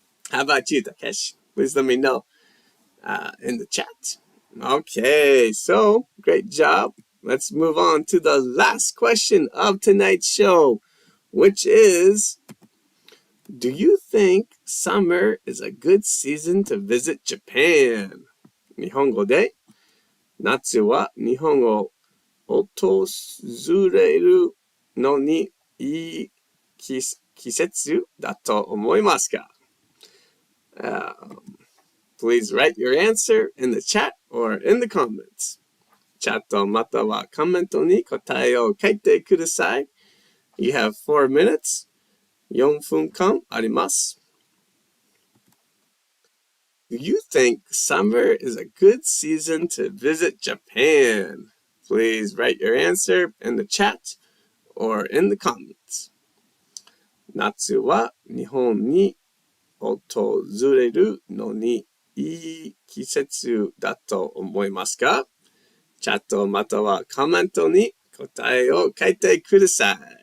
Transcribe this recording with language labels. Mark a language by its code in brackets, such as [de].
[en] How about you, Takeshi? Please let me know in the chat. Okay, so great job. Let's move on to the last question of tonight's show, which is, do you think summer is a good season to visit Japan? [ja] 日本語で、夏は日本を訪れるのにいい季節だと思いますか? [en] Please write your answer in the chat or in the comments. [ja] チャットまたはコメントに答えを書いてください. [en] You have 4 minutes. [ja] 4分間あります. [en] Do you think summer is a good season to visit Japan? Please write your answer in the chat or in the comments. [ja] 夏は日本に訪れるのにいい季節だと思いますか? チャットまたはコメントに答えを書いてください.